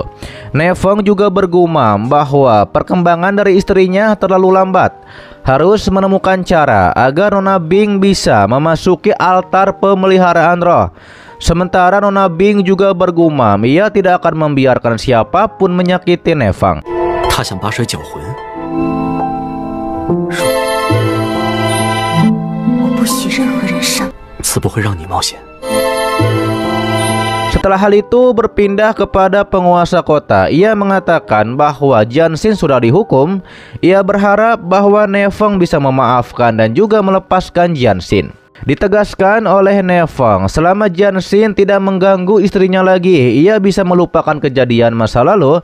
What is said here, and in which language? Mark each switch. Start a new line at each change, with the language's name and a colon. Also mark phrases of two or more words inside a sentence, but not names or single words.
Indonesian: Ne Feng juga bergumam bahwa perkembangan dari istrinya terlalu lambat. Harus menemukan cara agar Nona Bing bisa memasuki altar pemeliharaan roh. Sementara Nona Bing juga bergumam ia tidak akan membiarkan siapapun menyakiti Ne Feng.
Chinese: 他想把水搅浑。我不许任何人上。此不会让你冒险。
Indonesian: Setelah hal itu berpindah kepada penguasa kota. Ia mengatakan bahwa Jian Xin sudah dihukum. Ia berharap bahwa Ne Feng bisa memaafkan dan juga melepaskan Jian Xin. Ditegaskan oleh Ne Feng, selama Jian Xin tidak mengganggu istrinya lagi, ia bisa melupakan kejadian masa lalu.